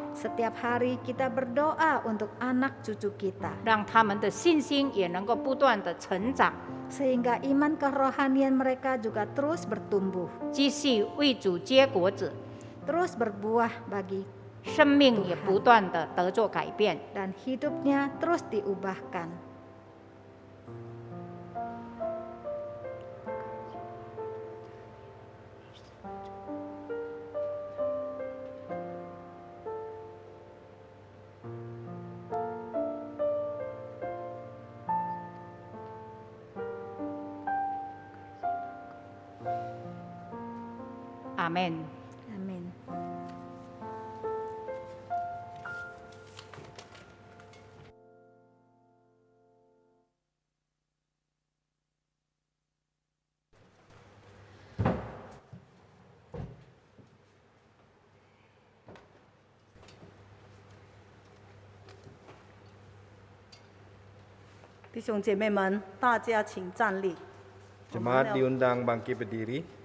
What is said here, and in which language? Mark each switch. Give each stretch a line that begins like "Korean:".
Indonesian: Setiap hari kita berdoa untuk anak cucu kita.
Chinese: 让他们的信心也能够不断的成长，
Indonesian: Sehingga iman kerohanian mereka juga terus bertumbuh.
Chinese: 继续为主结果子，
Indonesian: Terus berbuah bagi
Chinese: 生命也不断的得做改变。
Indonesian: dan hidupnya terus diubahkan.
Chinese: Amin。
Indonesian: Amin.
Chinese: “弟兄姐妹们，大家请站立。
Indonesian: Jemaat diundang bangkit berdiri.